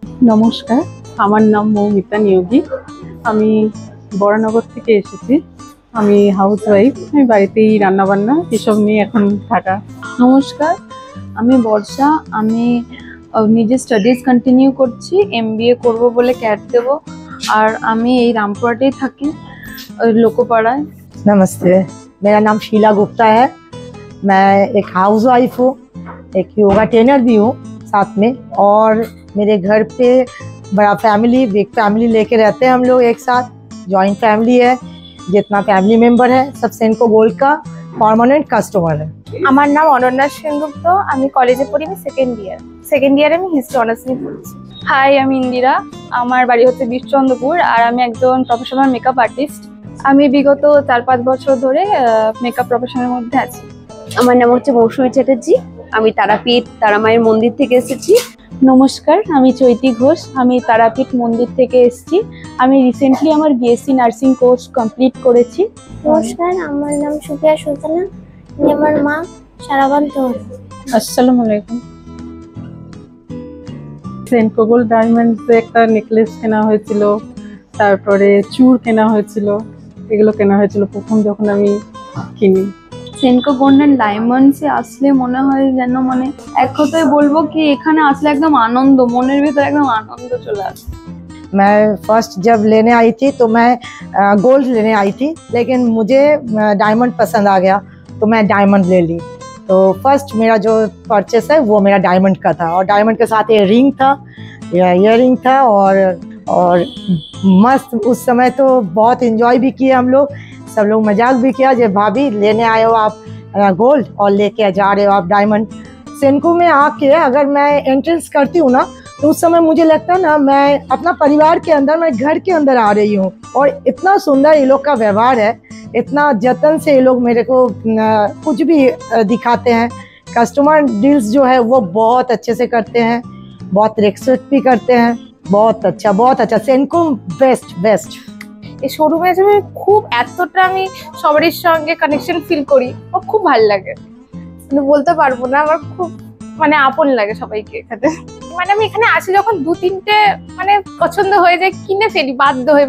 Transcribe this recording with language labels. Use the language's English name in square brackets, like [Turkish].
[Bangla] নমস্কার, আমার নাম মৌমিতা নিয়োগী। আমি বরানগর থেকে এসেছি। আমি হাউস ওয়াইফ। আমি বাড়িতেই রান্নাবান্না এসব নিয়ে এখন থাকা। নমস্কার, আমি বর্ষা। আমি নিজে স্টাডিজ কন্টিনিউ করছি, MBA করব বলে ক্যাট দেব। আর আমি এই রামপুরহাটেই থাকি, लोकोपाड़ा। [Hindi] नमस्ते, मेरा नाम शीला गुप्ता है। मैं एक हाउस वाइफ हूँ, एक योगा ट्रेनर भी हूँ साथ में, और मेरे घर पे बड़ा फैमिली, बिग फैमिली लेके रहते हैं हम लोग एक साथ। जॉइंट फैमिली है, जितना फैमिली मेंबर है सब सेनको गोल्ड का परमानेंट कस्टमर है। [Bangla] আমার নাম অনন্যা সেনগুপ্ত। আমি কলেজে পড়ি, আমি সেকেন্ড ইয়ারে আমি হিস্ট্রি অনার্স নিয়ে পড়ছি। হাই, আমি ইন্দিরা। আমার বাড়ি হচ্ছে বিশচন্দ্রপুর, আর আমি একজন প্রফেশনাল মেকআপ আর্টিস্ট। আমি বিগত 4-5 বছর ধরে মেকআপ প্রফেশনের মধ্যে আছি। আমার নাম হচ্ছে মৌসুমী চ্যাটার্জি। আমি তারাপীঠ তারামায়ের মন্দির থেকে এসেছি। নমস্কার, আমি চৈতি ঘোষ। আমি তারাপীঠ মন্দির থেকে এসেছি। আমি রিসেন্টলি আমার BSc নার্সিং কোর্স কমপ্লিট করেছি। নমস্কার, আমার নাম সুফিয়া সুলতানা। আমার মা সারাবান তোর। আসসালামু আলাইকুম। সেনকো গোল্ড ডায়মন্ডস একটা নেকলেস কেনা হয়েছিল, তারপরে চূড় কেনা হয়েছিল। এগুলো কেনা হয়েছিল প্রথম যখন আমি কিনি। সেনকো গোল্ডেন ডায়মন্ডসে আসলে মনে হয় যেন, মানে এক কথায় বলবো কি, এখানে আসলে একদম আনন্দ, মনের ভিতরে একদম আনন্দ চলে আসে। [Hindi] मैं फर्स्ट जब लेने आई थी तो मैं गोल्ड लेने आई थी, लेकिन मुझे डायमंड पसंद आ गया तो मैं डायमंड ले ली। तो फर्स्ट मेरा जो परचेस है वो मेरा डायमंड का था, और डायमंड के साथ ये रिंग था, ईयर रिंग था, और मस्त। उस समय तो बहुत एंजॉय भी किए हम लोग, सब लोग मजाक भी किया, जब भाभी लेने आए हो आप गोल्ड और लेके जा रहे हो आप डायमंड। सेनको में आके अगर मैं एंट्रेंस करती हूँ ना, तो उस समय मुझे लगता है ना मैं अपना परिवार के अंदर, मैं घर के अंदर आ रही हूँ। और इतना सुंदर ये लोग का व्यवहार है, इतना जतन से ये लोग मेरे को कुछ भी दिखाते हैं। कस्टमर डील्स जो है वो बहुत अच्छे से करते हैं, बहुत रेस्पेक्ट भी करते हैं। बहुत अच्छा। सेनको बेस्ट। [Bangla] এই শোরুমে যে খুব এতটা আমি সবারই সঙ্গে কানেকশন ফিল করি, আমার খুব ভালো লাগে। মানে বলতে পারবো না, আমার খুব মানে আপন লাগে সবাইকে এখানে। মানে আমি এখানে আসি যখন 2-3টে মানে পছন্দ হয়ে যায়, কিনে ফেলি বাধ্য হয়ে।